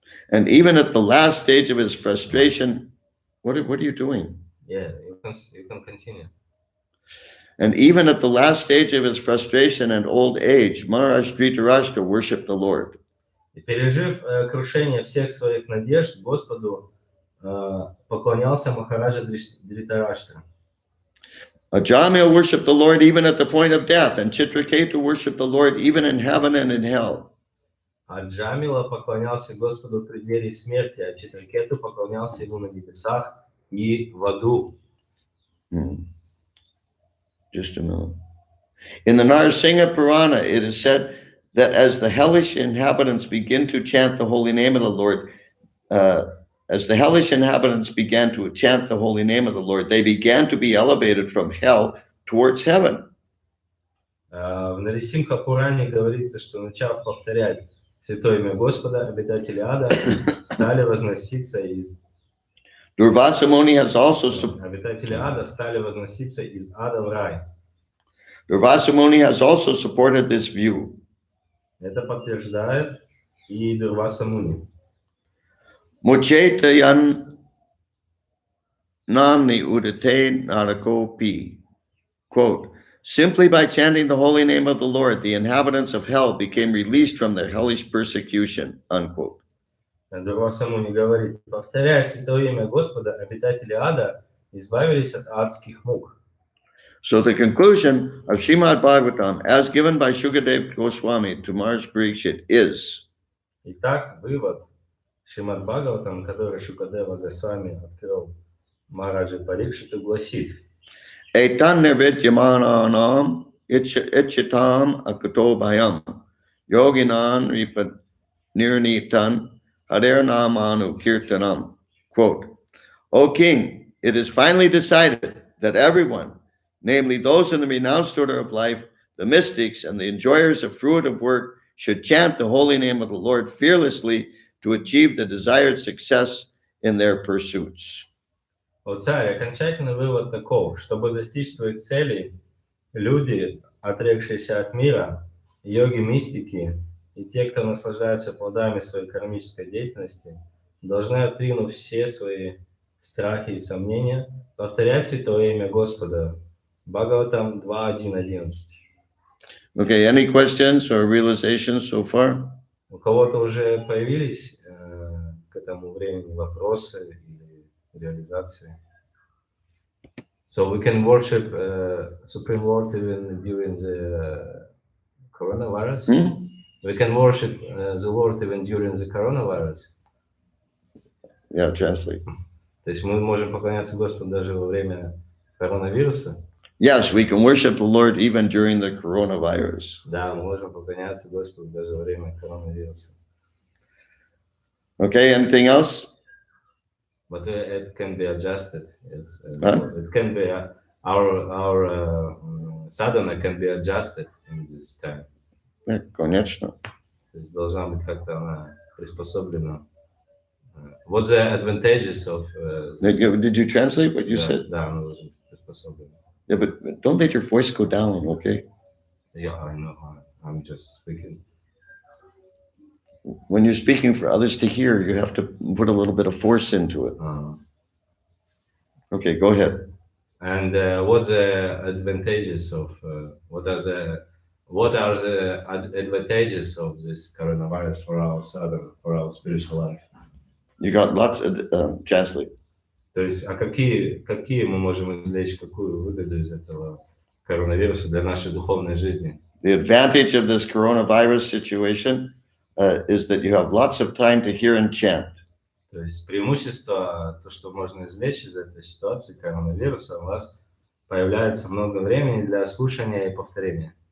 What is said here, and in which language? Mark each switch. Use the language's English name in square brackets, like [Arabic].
[English] And even at the last stage of his frustration, what are you doing? Yeah, you can continue. And even at the last stage of his frustration and old age, Maharaj Dhritarashtra worshipped the Lord. [Russian] И пережив крушение всех своих надежд, Господу поклонялся Махараджа Дритараштра. [English] Ajamil worshipped the Lord even at the point of death, and Chitraketu worshipped the Lord even in heaven and in hell. [Russian] А Джамила поклонялся Господу в преддверии смерти, а Читракету поклонялся ему на небесах и в аду. [English] Just a minute. In the Narsingha Purana, it is said that as the hellish inhabitants begin to chant the holy name of the Lord, as the hellish inhabitants began to chant the holy name of the Lord, they began to be elevated from hell towards heaven. [Russian] В Нарисимха Пуране говорится, что начав повторять святое имя Господа, обитатели ада стали возноситься из [English] Durvasa Muni has also [Russian] обитатели ада стали возноситься из ада в рай. [English] Durvasa Muni has also supported this view. [Russian] Это подтверждает и Дурваса Муни. [Sanskrit] Muchetayan namni udate narakopi. [English] Quote, simply by chanting the holy name of the Lord, the inhabitants of hell became released from their hellish persecution, unquote. [Russian] Дурваса Муни говорит: повторяя святое имя Господа, обитатели ада избавились от адских мук. [English] So the conclusion of Srimad Bhagavatam, as given by Shukadev Goswami to Maharaj Parikshit, is [Russian] Итак, вывод Шримад Бхагаватам, который Шукадева Госвами открыл Махараджа Парикшиту, гласит: [Sanskrit] Etan nirvidyamananam ichitam akutobhayam yoginan nirnitan hadirnamanu kirtanam. [English] Quote, O king, it is finally decided that everyone, namely those in the renounced order of life, the mystics, and the enjoyers of fruit of work, should chant the holy name of the Lord fearlessly to achieve the desired success in their pursuits. [Russian] О царь, окончательный вывод таков: чтобы достичь своих целей, люди, отрекшиеся от мира, йоги-мистики и те, кто наслаждается плодами своей кармической деятельности, должны, отринув все свои страхи и сомнения, повторять святое имя Господа. Бхагаватам 2.1.11. [English] Okay, any questions or realizations so far? [Russian] У кого-то уже появились к этому времени вопросы или реализации? [English] So we can worship Supreme Lord even during the coronavirus? We can worship the Lord even during the coronavirus? Yeah, translate. [Russian] То есть мы можем поклоняться Господу даже во время коронавируса? [English] Yes, we can worship the Lord even during the coronavirus. [Russian] Да, мы можем поклоняться Господу даже во время коронавируса. [English] Okay, anything else? But it can be adjusted. Huh? It can be our sadhana can be adjusted in this time. [Russian] Конечно. То есть должна быть как-то она приспособлена. [English] What the advantages of this? Did you translate what you [Russian] Да, [English] said? [Russian] да, она должна быть приспособлена. [English] Yeah, but don't let your voice go down, okay? Yeah, I know. I'm just speaking. When you're speaking for others to hear, you have to put a little bit of force into it. Okay, go ahead. And what's the advantages of what are the advantages of this coronavirus for our sadhana, for our spiritual life? You got lots of translate. [Russian] То есть, а какие мы можем извлечь, какую выгоду из этого коронавируса для нашей духовной жизни? [English] The advantage of this coronavirus situation is that you have lots of time to hear and chant. [Russian] То есть преимущество, то, что можно извлечь из этой ситуации коронавируса, у вас появляется много времени для слушания и повторения.